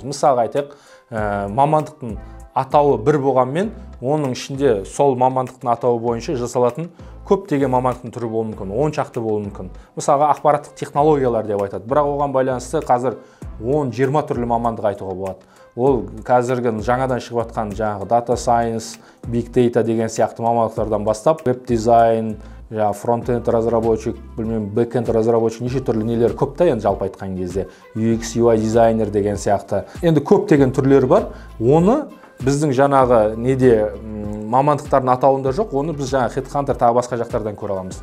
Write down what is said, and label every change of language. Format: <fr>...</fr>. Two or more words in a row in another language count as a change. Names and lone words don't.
<kk>Мысалға айтайық, мамандықтың атауы бір болғанмен, оның ішінде сол мамандықтың атауы бойынша жасалатын көптеген мамандықтың түрі болуы мүмкін, 10 шақты болуы мүмкін. Мысалға ақпараттық технологиялар деп айтады. Бірақ оған байланысты қазір 10-20 түрлі мамандық айтуға болады. Ол қазіргі жаңадан шығып жатқан жаңағы</kk> <en>data science, big data</en> <kk>деген сияқты мамандықтардан бастап, веб дизайн,</kk> <ru>фронт-энд разработчик, бэк-энд разработчик,</ru> <kk>неше түрлі нелер көп та енді жалпы айтқан кезде. UX, UI дизайнер деген сияқты. Енді көптеген түрлері бар. Оны біздің жаңағы неде мамандықтардың атауында жоқ, оны біз жаңағы HeadHunter тағы басқа жақтардан көре аламыз.</kk>